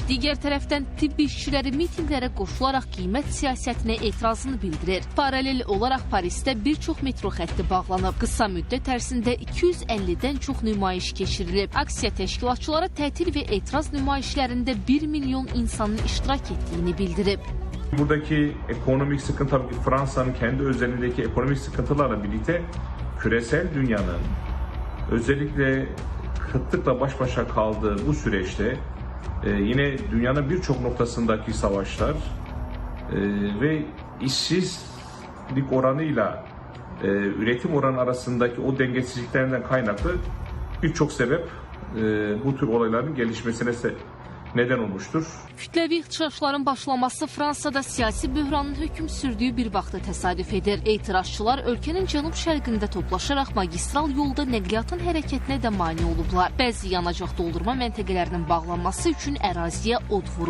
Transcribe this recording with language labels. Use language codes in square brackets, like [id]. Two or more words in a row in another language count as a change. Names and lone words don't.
[az] Digər tərəfdən tibbi işçiləri mitinqlərə qoşularaq qiymət siyasətinə etirazını bildirir. Paralel olaraq Parisdə bir çox metro xətti bağlanıb. Qısa müddət ərzində 250-dən çox nümayiş keçirilib. Aksiya təşkilatçıları tətil və etiraz nümayişlərində 1 milyon insanın iştirak etdiyini bildirib. [tr] Buradaki ekonomik sıkıntı tabii ki Fransa'nın kendi özelindeki ekonomik sıkıntılarla birlikte küresel dünyanın özellikle kıtlıkla baş başa kaldığı bu süreçte yine dünyanın birçok noktasındaki savaşlar ve işsizlik oranıyla üretim oranı arasındaki o dengesizliklerden kaynaklı birçok sebep bu tür olayların gelişmesine neden olmuştur. [az] Kütləvi ixtişaşların başlaması Fransada siyasi böhranın hökm sürdüyü bir vaxtda təsadüf edir. Etirazçılar ölkənin cənub-şərqində toplaşaraq magistral yolda nəqliyyatın hərəkətinə də mane olublar. Bəzi yanacaq doldurma məntəqələrinin bağlanması üçün əraziyə od vurulub.